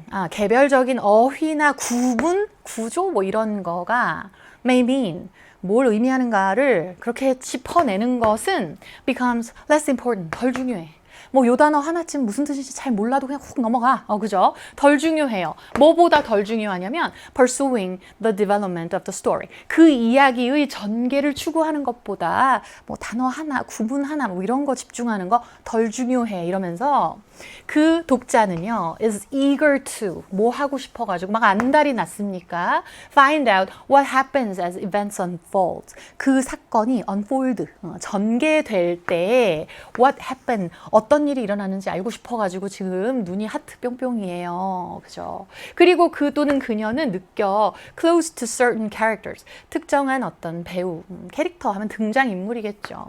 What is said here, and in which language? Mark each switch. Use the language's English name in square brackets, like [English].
[Korean] 개별적인 어휘나 구분, 구조 뭐 이런 거가 [English] may mean [Korean] 뭘 의미하는가를 그렇게 짚어내는 것은 [English] becomes less important, [Korean] 덜 중요해. 뭐 요 단어 하나쯤 무슨 뜻인지 잘 몰라도 그냥 훅 넘어가. 그죠? 덜 중요해요. 뭐보다 덜 중요하냐면 [English] pursuing the development of the story. [Korean] 그 이야기의 전개를 추구하는 것보다 뭐 단어 하나, 구문 하나 뭐 이런 거 집중하는 거 덜 중요해. 이러면서 그 독자는요 [English] is eager to [Korean] 뭐 하고 싶어가지고 막 안달이 났습니까? [English] Find out what happens as events unfold. [Korean] 그 사건이 unfold 전개될 때 [English] what happened [Korean] 어떤 일이 일어나는지 알고 싶어가지고 지금 눈이 하트 뿅뿅이에요. 그죠? 그리고 그 또는 그녀는 느껴 [English] close to certain characters [Korean] 특정한 어떤 배우 캐릭터 하면 등장인물이겠죠.